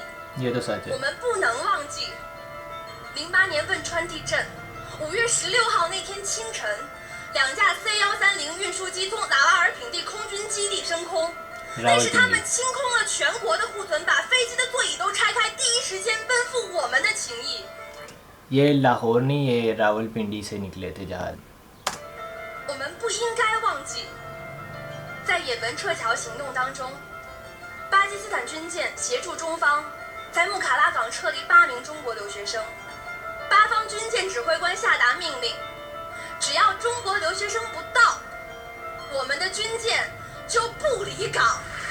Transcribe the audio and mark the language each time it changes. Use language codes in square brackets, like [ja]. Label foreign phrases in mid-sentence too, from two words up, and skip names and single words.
[zh] 我们不能忘记08年汶川地震，5月16号那天清晨，2架C130运输机从喇嘛尔品地空军基地升空，那是他们清空了全国的库存，把飞机的座椅都拆开，第一时间奔赴我们的情谊。 [hi] ये लाहौर नहीं, ये रावलपिंडी से निकले थे जहाज। [zh] 我们不应该忘记，在也门撤侨行动当中，巴基斯坦军舰协助中方在木卡拉港撤离8名中国留学生，巴方军舰指挥官下达命令，只要中国留学生不到，我们的军舰就不离港。